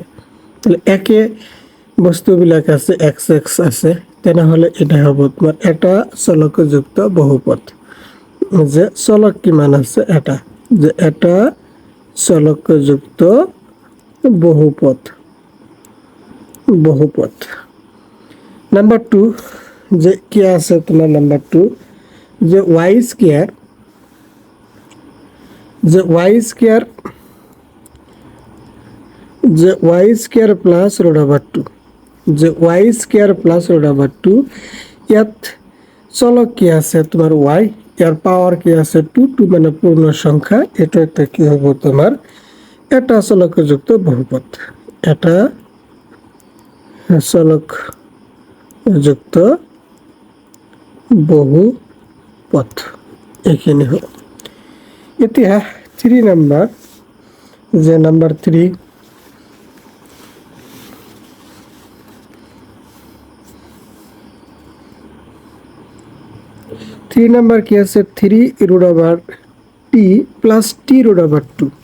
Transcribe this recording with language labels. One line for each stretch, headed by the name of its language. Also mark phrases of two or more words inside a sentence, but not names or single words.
Assamese: তাহলে একে বস্তুবিলাক আছে, x আছে, তেনেহ'লে এটা হ'ব তোমাৰ এটা চলকযুক্ত বহুপদ। যে চলক কিমান আছে? এটা। যে এটা চলকযুক্ত বহুপদ। বহুপদ।
Bangla: নাম্বার 2 যে কি আছে তোমার নাম্বার 2 যে
English: y square,
Bangla: যে
English: y square,
Bangla: যে
English: y square plus root over 2,
Bangla: যে
English: y square plus root over 2
Bangla: ইয়াত চলক কি আছে তোমার ওয়াই, এর পাওয়ার কি আছে 2, 2 মানে পূর্ণ সংখ্যা, এটা একটা কি হবে তোমার এটা চলকযুক্ত বহুপদ। এটা চলকযুক্ত বহুপদ এখানে হবে।
Assamese: এতিয়া 3 নাম্বার, যে নাম্বার 3 নাম্বার কি আছে 3
English: root over t plus t root over 2.